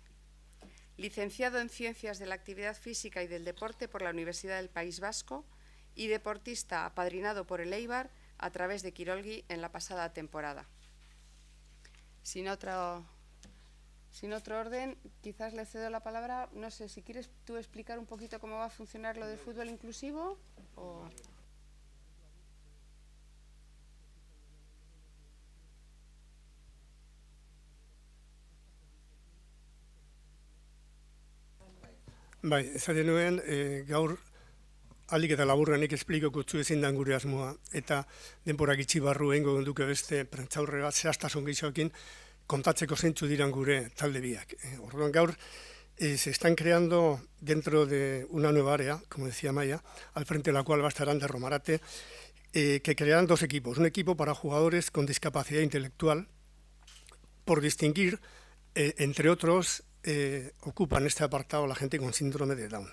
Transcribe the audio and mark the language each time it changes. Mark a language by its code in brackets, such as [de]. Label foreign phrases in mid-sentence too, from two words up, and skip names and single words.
[es] Licenciado en Ciencias de la Actividad Física y del Deporte por la Universidad del País Vasco y deportista apadrinado por el Eibar a través de Kirolgi en la pasada temporada. Sin otro orden, quizás le cedo la palabra. No sé, si quieres tú explicar un poquito cómo va a funcionar lo del fútbol inclusivo o... [eu] Bai, esaten nuen, gaur alik eta laburrenik espliko kutsu ezin dan gure asmoa, eta denporak itxi barru egingo duke beste prentzaurrega zehaztasun gehiagokin kontatzeko zeintzu diran gure talde biak. Orduan gaur, [es] se están creando dentro de una nueva área, como decía Maya, al frente de la cual va a estar Ander Romarate, que crearán 2 equipos. Un equipo para jugadores con discapacidad intelectual, por distinguir, entre otros, ocupan este apartado la gente con síndrome de Down.